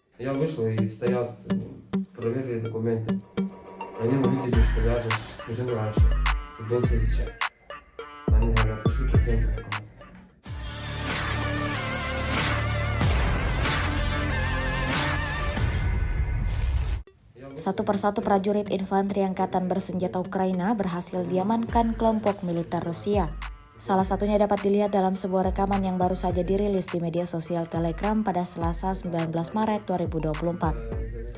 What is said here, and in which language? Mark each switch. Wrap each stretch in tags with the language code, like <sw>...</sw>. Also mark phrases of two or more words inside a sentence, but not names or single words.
<ru>Я вышел и стоят, проверили документы. Они увидели, что я же служил раньше, был в СЗЧ. Они говорят, пошли пойдем в документы.</ru> <id>Satu persatu prajurit infanteri Angkatan Bersenjata Ukraina berhasil diamankan kelompok militer Rusia. Salah satunya dapat dilihat dalam sebuah rekaman yang baru saja dirilis di media sosial Telegram pada Selasa 19 Maret 2024.</id>